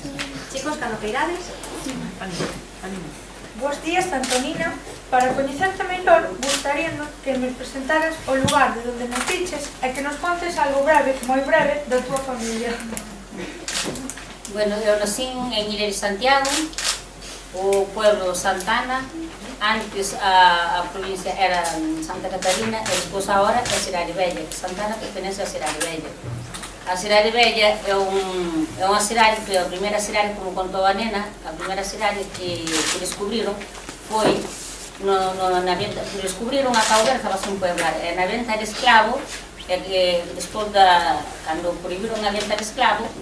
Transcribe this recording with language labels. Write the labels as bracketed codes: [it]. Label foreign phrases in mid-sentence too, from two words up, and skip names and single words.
[gl] Chicos, cando queirades. Bos días, Antonina. Para coñecerte mellor, gustaríanos que nos presentaras o lugar de onde naciches e que nos contes algo breve, moi breve, da túa familia. [pt] Bueno, eu nací en Ilha de Santiago, o pueblo Santana, antes a província era Santa Catarina, e depois agora é Cidade Velha. Santana pertence à Cidade Velha. A Cidade Velha é uma cidade que a primeira cidade, como contou a Nena, a primeira cidade que descobriram foi descobriram a Cabo Verde, estava sem pueblar, na venda de escravo, depois quando proibiram a venda de escravo,